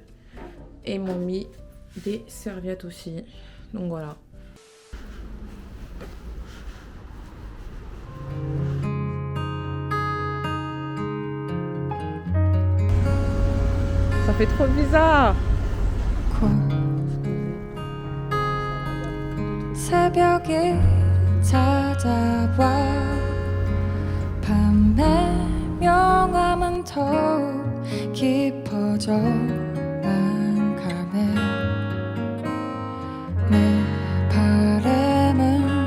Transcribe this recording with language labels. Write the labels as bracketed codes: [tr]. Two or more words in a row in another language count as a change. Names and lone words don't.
[fr] Et ils m'ont mis des serviettes aussi. Donc voilà. Ça fait trop bizarre. Quoi? [ko] 새벽이 찾아와 밤의 명암은 더욱 깊어져만 가네 내 바람은